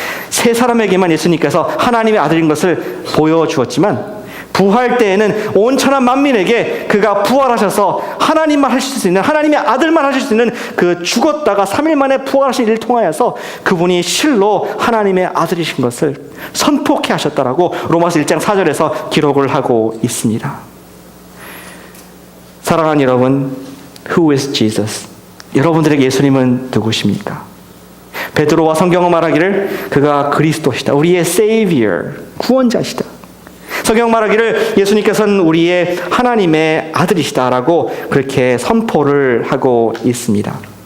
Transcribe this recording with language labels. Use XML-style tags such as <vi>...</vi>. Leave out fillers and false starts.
<ko>세 사람에게만 예수님께서 하나님의 아들인 것을 보여주었지만 부활 때에는 온 천하 만민에게 그가 부활하셔서 하나님만 하실 수 있는, 하나님의 아들만 하실 수 있는 그 죽었다가 3일 만에 부활하신 일을 통하여서 그분이 실로 하나님의 아들이신 것을 선포케 하셨다라고 로마서 1장 4절에서 기록을 하고 있습니다. 사랑하는 여러분,</ko> <en>Who is Jesus?</en> <ko>여러분들에게 예수님은 누구십니까? 베드로와 성경은 말하기를 그가 그리스도시다. 우리의 Savior, 구원자시다. 성경 말하기를 예수님께서는 우리의 하나님의 아들이시다라고 그렇게 선포를 하고 있습니다.</ko>